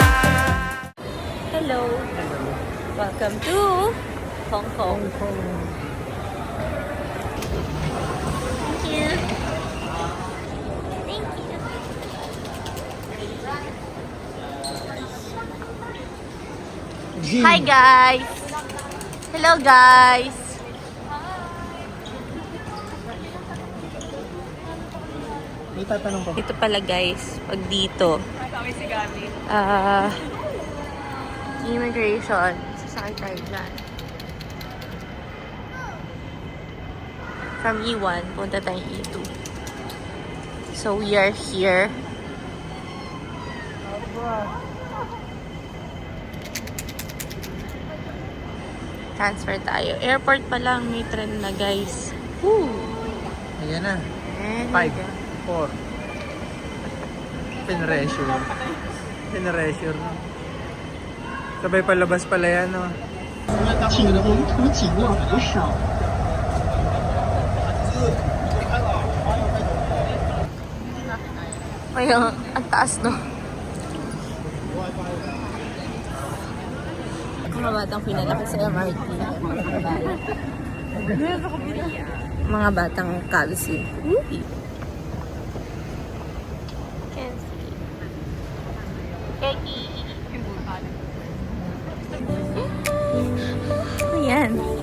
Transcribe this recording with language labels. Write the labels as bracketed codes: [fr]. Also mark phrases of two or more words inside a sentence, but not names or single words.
[en] Hello. Welcome to Hong Kong. Thank you. Thank you. Hi guys. Hello guys. [tl] May tatanong pa. Ito pala guys, pag dito. Immigration. Sasakay tayo dyan. From E1, punta tayong E2. [en] So we are here. Transfer tayo. [tl] Airport pa lang, may tren na guys. Woo! Ayan na. And 5, 4. Pinresure. Sabay palabas pala yan, no? [zh] 请沿途紧握扶手。 [tl] Ayun, ang taas no. Mga batang pinalaki sa MRT. Mga batang kalsi. Uy! [en] Can't see. Keki! [tl] Ayan.